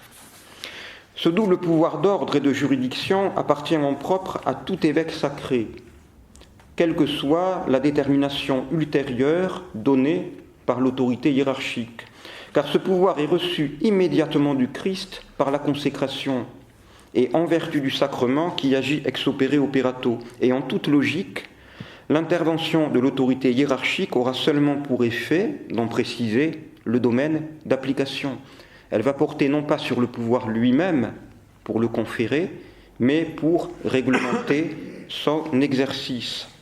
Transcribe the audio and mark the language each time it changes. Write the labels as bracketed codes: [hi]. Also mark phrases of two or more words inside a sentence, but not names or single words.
[fr] Ce double pouvoir d'ordre et de juridiction appartient en propre à tout évêque sacré, quelle que soit la détermination ultérieure donnée par l'autorité hiérarchique. Car ce pouvoir est reçu immédiatement du Christ par la consécration et en vertu du sacrement qui agit [la] ex opere operato. [fr] Et en toute logique, l'intervention de l'autorité hiérarchique aura seulement pour effet d'en préciser le domaine d'application. Elle va porter non pas sur le pouvoir lui-même pour le conférer, mais pour réglementer son exercice.